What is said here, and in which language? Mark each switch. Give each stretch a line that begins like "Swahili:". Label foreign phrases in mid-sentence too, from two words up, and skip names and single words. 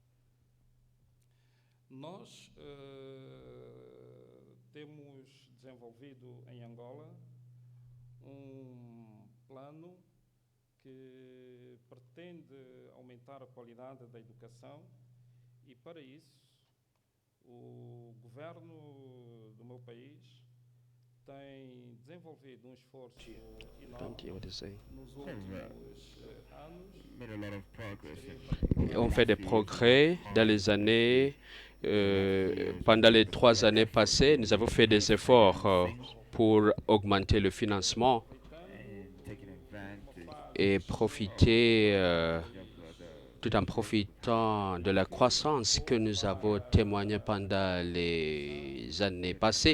Portuguese: Nós temos desenvolvido em Angola plano que pretende aumentar a qualidade da educação e, para isso, o governo do meu país tem desenvolvido esforço enorme nos últimos anos.
French: On fait des progrès dans les années. Pendant les 3 années passées, nous avons fait des efforts pour augmenter le financement et profiter, tout en profitant de la croissance que nous avons témoignée pendant les années passées.